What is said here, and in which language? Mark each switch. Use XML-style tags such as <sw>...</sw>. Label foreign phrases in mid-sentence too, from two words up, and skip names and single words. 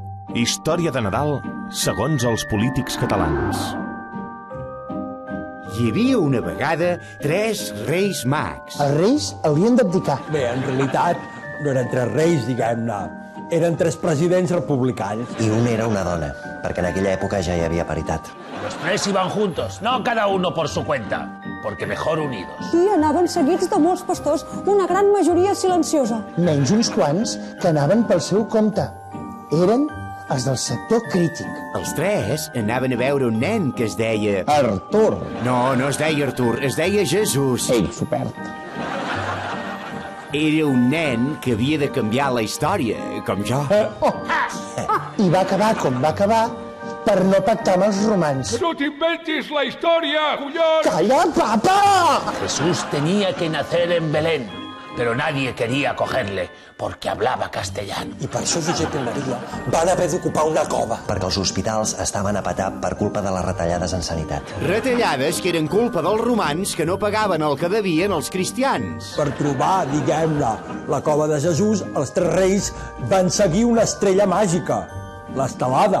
<ca>Història de Nadal segons els polítics catalans. Hi havia una vegada 3 reis mags. Els reis haurien d'abdicar. Bé, en realitat no eren 3 reis, diguem-ne. Eren 3 presidents republicans. I un era una dona, perquè en aquella època ja hi havia paritat.</ca> <es>Los 3 iban juntos, no cada uno por su cuenta, porque mejor unidos.</es> <ca>I anaven seguits de molts pastors, una gran majoria silenciosa. Menys uns quants que anaven pel seu compte. Eren els del sector crític. Els 3 anaven a veure un nen que es deia... Artur. No, no es deia Artur, es deia Jesús. Ell s'ho perd. Era un nen que havia de canviar la història, com jo. I va acabar com va acabar per no pactar amb els romans.</ca> <es>¡No te inventes la historia, collons!</es> <ca>Calla, papa!</ca> <es>Jesús tenía que nacer en Belén, pero nadie quería cogerle porque hablaba castellano.</es> <ca>I per això Josep i Maria van haver d'ocupar una cova. Perquè els hospitals estaven a petar per culpa de les retallades en sanitat. Retallades que eren culpa dels romans que no pagaven el que devien els cristians. Per trobar, diguem-ne, la cova de Jesús, els 3 reis van seguir una estrella màgica, l'estelada.</ca>